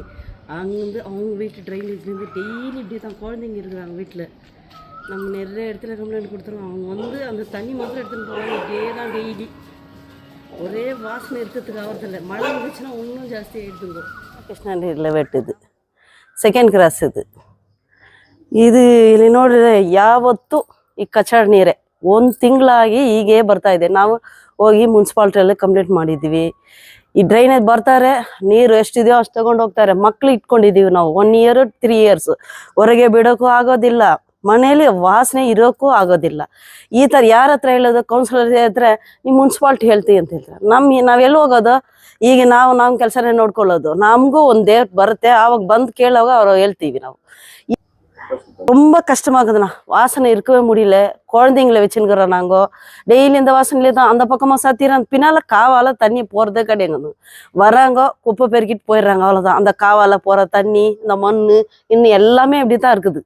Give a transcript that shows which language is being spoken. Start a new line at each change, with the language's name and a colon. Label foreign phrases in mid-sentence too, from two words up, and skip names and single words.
Tamil: அங்கேருந்து அவங்க வீட்டு ட்ரைனேஜ்லேருந்து டெய்லி இப்படி தான் குழந்தைங்க இருக்கிறாங்க வீட்டில். நம்ம நிறைய இடத்துல கம்ப்ளைண்ட் கொடுத்துருவோம். அவங்க வந்து அந்த தண்ணி மாத்திரம் எடுத்துகிட்டு போவாங்க. இப்படியே தான் டெய்லி ஒரே வாசனை இருக்கிறதுக்கு ஆகிறதில்ல. மழை இருந்துச்சுன்னா இன்னும் ஜாஸ்தியாக எடுத்துங்க. கிருஷ்ணகிரியில் வெட்டுது
Kannada: ಸೆಕೆಂಡ್ ಕ್ರಾಸ್ ಇದು ಇಲ್ಲಿ ನೋಡಿದ್ರೆ ಯಾವತ್ತೂ ಈ ಕಚಡ ನೀರೇ ಒಂದು ತಿಂಗಳಾಗಿ ಹೀಗೆ ಬರ್ತಾ ಇದೆ. ನಾವು ಹೋಗಿ ಮುನ್ಸಿಪಾಲ್ಟಿಯಲ್ಲಿ ಕಂಪ್ಲೇಂಟ್ ಮಾಡಿದ್ದೀವಿ. ಈ ಡ್ರೈನೇಜ್ ಬರ್ತಾರೆ, ನೀರು ಎಷ್ಟಿದೆಯೋ ಅಷ್ಟು ತಗೊಂಡು ಹೋಗ್ತಾರೆ. ಮಕ್ಳು ಇಟ್ಕೊಂಡಿದ್ದೀವಿ ನಾವು
English: 1 year 3 years.
Kannada: ಹೊರಗೆ ಬಿಡೋಕ್ಕೂ ಆಗೋದಿಲ್ಲ, ಮನೇಲಿ ವಾಸನೆ ಇರೋಕ್ಕೂ ಆಗೋದಿಲ್ಲ. ಈ ಥರ ಯಾರ ಹತ್ರ ಹೇಳೋದು? ಕೌನ್ಸಿಲರ್ ಹತ್ರ ನೀವು ಮುನ್ಸಿಪಾಲ್ಟಿ ಹೇಳ್ತೀವಿ ಅಂತ ಹೇಳ್ತಾರೆ. ನಾವೆಲ್ಲಿ ಹೋಗೋದು? ಈಗ ನಮ್ಮ ಕೆಲಸನೇ ನೋಡ್ಕೊಳ್ಳೋದು. ನಮಗೂ ಒಂದು ಡೇಟ್ ಬರುತ್ತೆ, ಆವಾಗ ಬಂದು ಕೇಳೋವಾಗ ಅವ್ರು ಹೇಳ್ತೀವಿ.
Tamil: ನಾವು ரொம்ப கஷ்டமாகுதுண்ணா. வாசனை இருக்கவே முடியல. குழந்தைங்களை வச்சுருக்கிறோம் நாங்கள். டெய்லி இந்த வாசனையிலே தான். அந்த பக்கமாக சாத்திடுறோம், பின்னால் காவால் தண்ணி போகிறதே கிடையாது. வராங்க, குப்பை பெருக்கிட்டு போயிடுறாங்க, அவ்வளோதான். அந்த காவால் போகிற தண்ணி, இந்த மண், இன்னும் எல்லாமே இப்படி தான் இருக்குது.